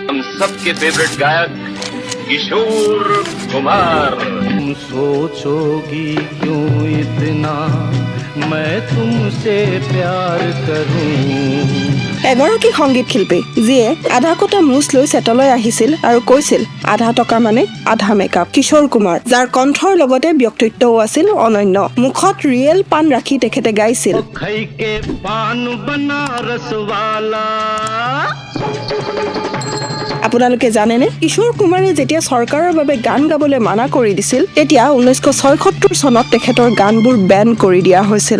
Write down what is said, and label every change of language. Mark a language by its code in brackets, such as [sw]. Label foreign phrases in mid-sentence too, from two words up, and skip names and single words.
[hi] हम सबके फेवरेट गायक किशोर कुमार। तुम सोचोगी क्यों इतना मैं तुमसे प्यार करूं। [as] এগৰাকী সংগীত শিল্পী যিয়ে আধা কটা মুচ লৈ চেটলৈ আহিছিল আৰু কৈছিল আধা টকা মানে আধা মেকআপ। কিশোৰ কুমাৰ, যাৰ কণ্ঠৰ লগতে ব্যক্তিত্বও আছিল অনন্য। মুখত ৰিয়েল পাণ ৰাখি তেখেতে গাইছিল আপোনালোকে জানেনে, কিশোৰ কুমাৰে যেতিয়া চৰকাৰৰ বাবে গান গাবলৈ মানা কৰি দিছিল তেতিয়া 1976 চনত তেখেতৰ গানবোৰ বেন কৰি দিয়া হৈছিল।